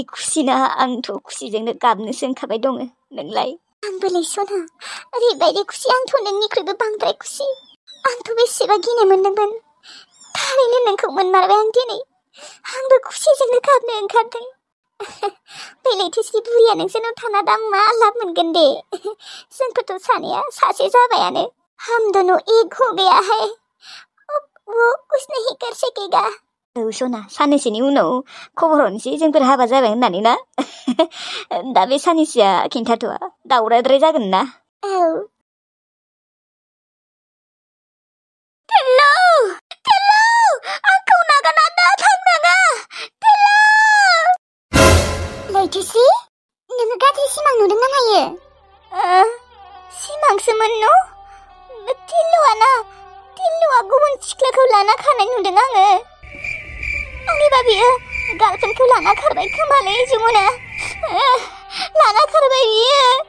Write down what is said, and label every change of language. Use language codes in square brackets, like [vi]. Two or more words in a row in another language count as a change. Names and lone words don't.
[brx] खुसिना आंथ' खुसिजोंनो गाबनोसो ओंखारबाय दङ नोंलाय आंबोलै सना ओरैबायदि खुसि आंथ' नोंनिख्रुइबो बांद्राय खुसि आंथ' बेसेबा गिनो मोनदोंमोन थारैनो नोंखौ मोनमारबाय आं दिनै आंबो खुसिजोंनो गाबनो ओंखारदों बे लैथोस्रि बुरिया नोंसोरनाव थाना दा मा लाब मोनगोन दे जोंखौथ' सानैया सासे जाबायानो [hi] हम दोनों एक हो गया है वो कुछ नहीं कर सकेगा [brx] औ सना साननैसोनि उनाव खबर हरनोसै जोंफोर हाबा जाबाय होननानै ना दा बे साननैसोआ खिन्थाथ'आ दावरायद्राय जागोन ना औ टेल्लु आंखौ नागारना दा थांनाङा टेल्लु लैथोस्रि नोङो गाज्रि सिमां नुदों ना मायो सिमांसोमोन न' टिल्लुआ गुबुन सिख्लाखौ लाना खानाय नुदों आङो आंनिबा बियो गार्लफ्रेन्डखौ लाना खारबाय खोमालै जमुना लाना खारबाय बियो